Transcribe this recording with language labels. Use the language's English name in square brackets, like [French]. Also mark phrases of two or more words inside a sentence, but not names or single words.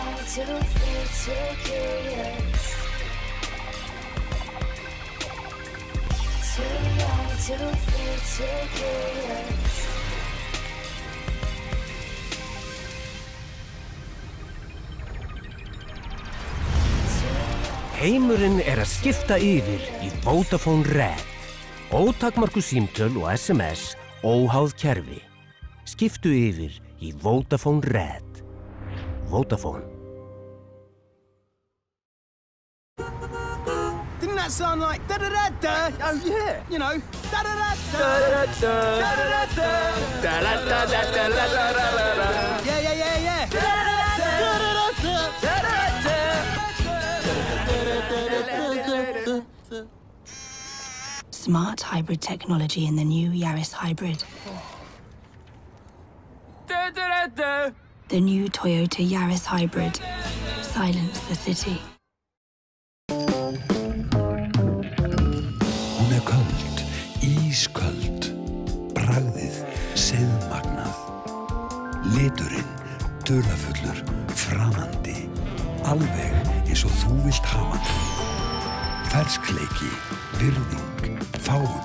[English] too free, too curious. Too young, too free, too curious. [Icelandic] Heimurinn að skipta yfir í Vodafone Red. Ótakmörkuð símtöl og SMS, óháð kerfi. Skiptu yfir í Vodafone Red. Vodafone. [English] Didn't that sound like da-da-da-da? Oh yeah, you know, da-da-da-da. Da-da-da-da. Da-da-da-da. Yeah. Smart hybrid technology in the new Yaris Hybrid. The new Toyota Yaris Hybrid. Silence the city. [Icelandic] Hún köld, ísköld. Bragðið, seiðmagnað. Liturinn, dularfullur, framandi. Alveg eins og þú vilt hafa hann. Ferskleiki, virðing, fágun.